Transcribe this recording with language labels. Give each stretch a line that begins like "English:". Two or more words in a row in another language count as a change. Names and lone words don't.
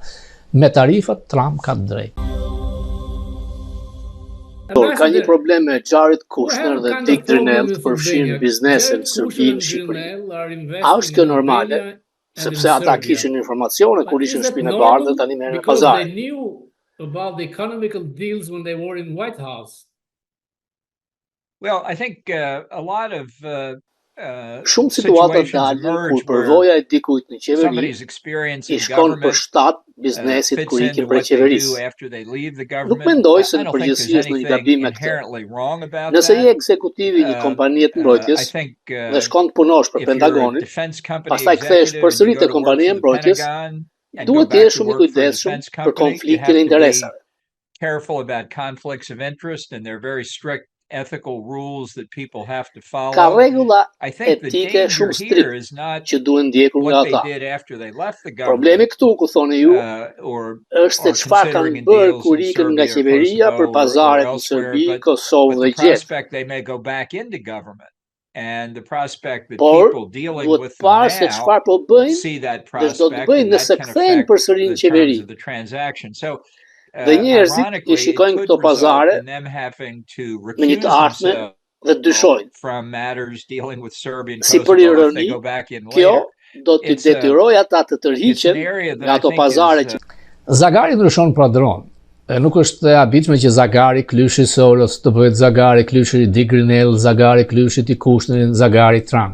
Albanian: Me tarifat Trump ka drejt. Ka një problem me Jared Kushner dhe Dick Grenell të përfshin biznesin në Serbi në Shqipëri. A është kjo normale? Sepse ata kishin informacione kur ishin në Shtëpinë e Bardhë, tani merren në pazar.
English: Well, I think a lot of
Albanian: Shumë situata dalin kur përvoja e dikujt në qeveri i shkon për shtat biznesit kur ikin prej qeverisë. Nuk mendoj se në përgjithësi është një gabim me këtë. Nëse je ekzekutivi i një kompanie të mbrojtjes dhe shkon të punosh për Pentagonin, pastaj kthehesh përsëri te kompania e mbrojtjes, duhet të jesh shumë i kujdesshëm për konfliktin e interesave.
English: Careful about conflicts of interest, and they're very strict ethical rules that people have to follow.
Albanian: Ka rregulla etike shumë strikte që duhen ndjekur nga ata. Problemi këtu, ku thoni ju, është se çfarë kanë bërë kur ikën nga qeveria për pazaret në Serbi, Kosovë dhe Gjermani.
English: They may go back into government. And the prospect that
Albanian: Por,
English: people dealing
Albanian: duhet
English: with them
Albanian: parë se çfarë po
English: see that
Albanian: bëjnë, dhe do të
English: prospect
Albanian: bëjnë
English: and that
Albanian: nëse
English: can
Albanian: kthehen
English: affect
Albanian: përsëri në
English: the
Albanian: qeveri.
English: terms of the transaction. So
Albanian: Dhe njerëzit i shikojnë këto pazare me një të ardhme dhe dyshojnë. Si për ironi, kjo do t'i detyrojë ata të tërhiqen nga ato pazare që... Zagari ndryshon padron. Nuk është e habitshme që Zagari Klyshi Soros të bëhet Zagari Klyshi Dick Grenell, Zagari Klyshi i Kushnerin, Zagari Trump.